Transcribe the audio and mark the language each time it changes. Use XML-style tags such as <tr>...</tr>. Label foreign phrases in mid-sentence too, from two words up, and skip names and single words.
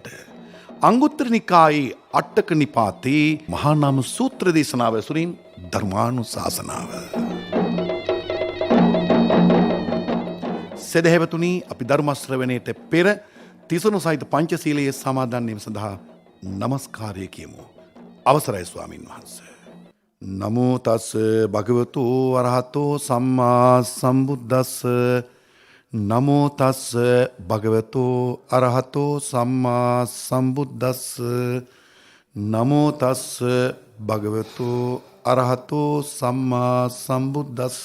<si>අංගුත්තර නිකායේ අට්ඨක නිපාතේ මහා නාම සූත්‍ර දේශනාව ඇසුරින් ධර්මානුශාසනාව. සදහැවතුනි, අපි ධර්ම ශ්‍රවණයට පෙර තිසරණ සහිත පංචශීලයේ සමාදන් වීම සඳහා නමස්කාරය කියමු. අවසරයි ස්වාමින් වහන්සේ.</si> <pi>නමෝ තස් භගවතු අරහතෝ සම්මා සම්බුද්දස්ස. නමෝ තස් භගවතු අරහතෝ සම්මා සම්බුද්දස්ස. නමෝ තස් භගවතු අරහතෝ සම්මා සම්බුද්දස්ස.</pi>